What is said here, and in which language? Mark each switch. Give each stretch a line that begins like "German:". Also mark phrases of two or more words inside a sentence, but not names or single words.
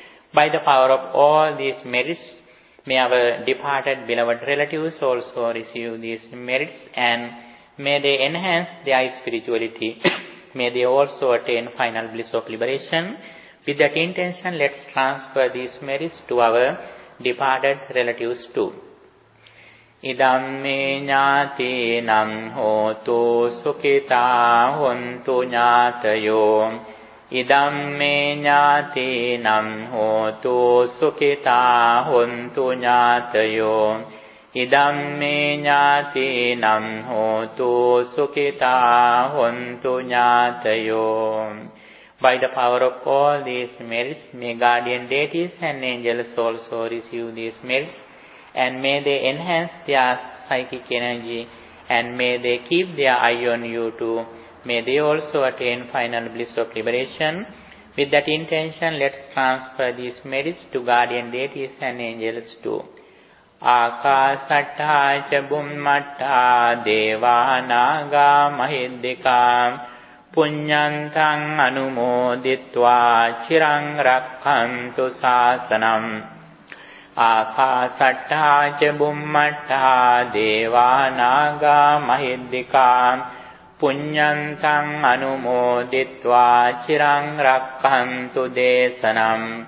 English: By the power of all these merits, May our departed beloved relatives also receive these merits and may they enhance their spirituality. May they also attain final bliss of liberation. With that intention, let's transfer these merits to our departed relatives too.
Pali: Idamme ñātīnam hotu sukhitā hontu ñātayo. Idamme ñātīnam hotu sukhitā hontu ñātayo. Idamme ñātīnam hotu sukhitā hontu ñātayo.
English: By the power of all these merits, may guardian deities and angels also receive these merits, and may they enhance their psychic energy, and may they keep their eye on you too. May they also attain final bliss of liberation. With that intention, let's transfer these merits to guardian deities and angels too.
Pali: Ākāsattā ca bhummattā devā nāgā mahiddhikā puññantaṃ anumoditvā chiraṃ rakkhantu sāsanam. Ākāsattā ca bhummattā devā nāgā mahiddhikā puññantaṃ anumoditvā chiraṃ rakkhantu desanam.